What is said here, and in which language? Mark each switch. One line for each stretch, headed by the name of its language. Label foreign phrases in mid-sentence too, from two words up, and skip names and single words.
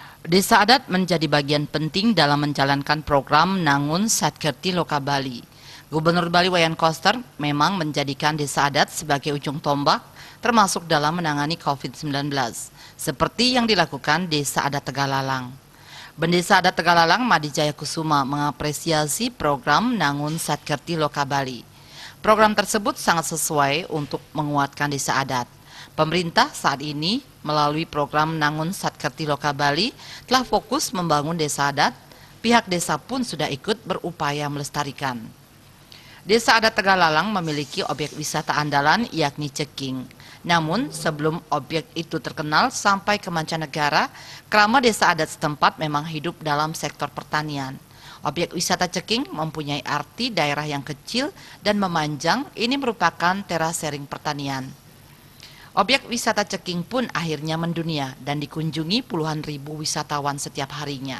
Indonesian: Desa adat menjadi bagian penting dalam menjalankan program Nangun Satkerti Loka Bali. Gubernur Bali Wayan Koster memang menjadikan desa adat sebagai ujung tombak termasuk dalam menangani COVID-19, seperti yang dilakukan Desa Adat Tegalalang. Bendesa Adat Tegalalang Madi Jaya Kusuma mengapresiasi program Nangun Satkerti Loka Bali. Program tersebut sangat sesuai untuk menguatkan desa adat. Pemerintah saat ini melalui program Nangun Satkerti Loka Bali telah fokus membangun desa adat, pihak desa pun sudah ikut berupaya melestarikan. Desa Adat Tegalalang memiliki objek wisata andalan yakni ceking. Namun sebelum objek itu terkenal sampai ke mancanegara, kerama desa adat setempat memang hidup dalam sektor pertanian. Objek wisata ceking mempunyai arti daerah yang kecil dan memanjang, ini merupakan terasering pertanian. Objek wisata ceking pun akhirnya mendunia dan dikunjungi puluhan ribu wisatawan setiap harinya.